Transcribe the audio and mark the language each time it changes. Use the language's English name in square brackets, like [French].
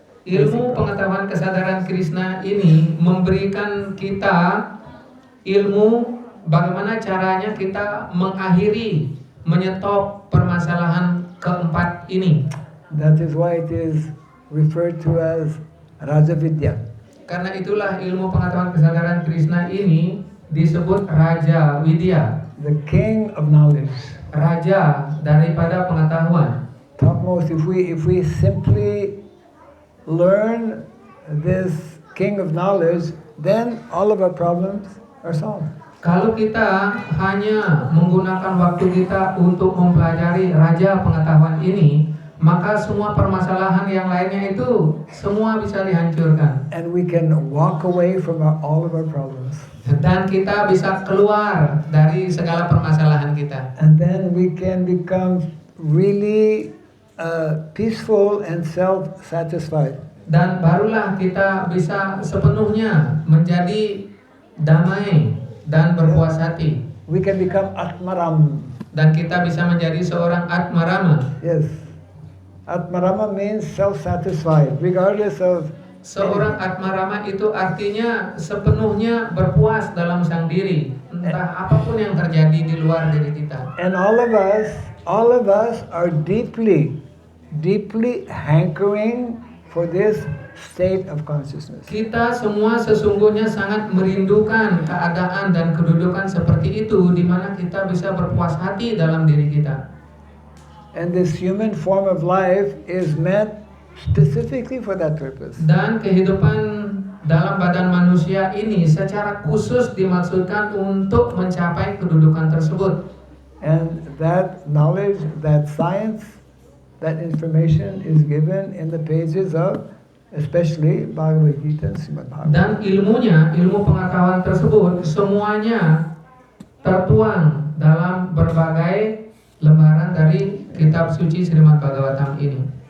[Indonesian] Ilmu pengetahuan kesadaran Krishna ini memberikan kita ilmu bagaimana caranya kita mengakhiri, menyetop permasalahan keempat ini. [English] That is why it is referred to as Raja Vidya. [Indonesian] Karena itulah ilmu pengetahuan kesadaran Krishna ini disebut Raja Widya, [English] The king of knowledge. [Indonesian] raja daripada pengetahuan. [English] Topmost, if we simply learn this king of knowledge, then all of our problems are solved. [Indonesian] Kalau kita hanya menggunakan waktu kita untuk mempelajari raja pengetahuan ini, maka semua permasalahan yang lainnya itu semua bisa dihancurkan. [English] And we can walk away from all of our problems. [Indonesian] Dan kita bisa keluar dari segala permasalahan kita. [English] And then we can become really peaceful and self-satisfied. [Indonesian] Dan barulah kita bisa sepenuhnya menjadi damai dan berpuas hati. [English] We can become Atmaram. [Indonesian] Dan kita bisa menjadi seorang Atmarama. Yes. [English] Atmarama means self-satisfied, regardless of [Indonesian] Seorang Atmarama itu artinya sepenuhnya berpuas dalam sang diri, entah apapun yang terjadi di luar diri kita. [English] And all of us are deeply hankering for this state of consciousness. [Indonesian] Kita semua sesungguhnya sangat merindukan keadaan dan kedudukan seperti itu, di mana kita bisa berpuas hati dalam diri kita. [English] And this human form of life is meant specifically for that purpose. [Indonesian] Dan kehidupan dalam badan manusia ini secara khusus dimaksudkan untuk mencapai kedudukan tersebut. [English] And that knowledge, that science, that information is given in the pages of especially Bhagavad Gita and Srimad Bhagavatam. [Indonesian] Dan ilmunya, ilmu pengetahuan tersebut semuanya tertuang dalam berbagai lembaran dari kitab suci Srimad Bhagavatam ini.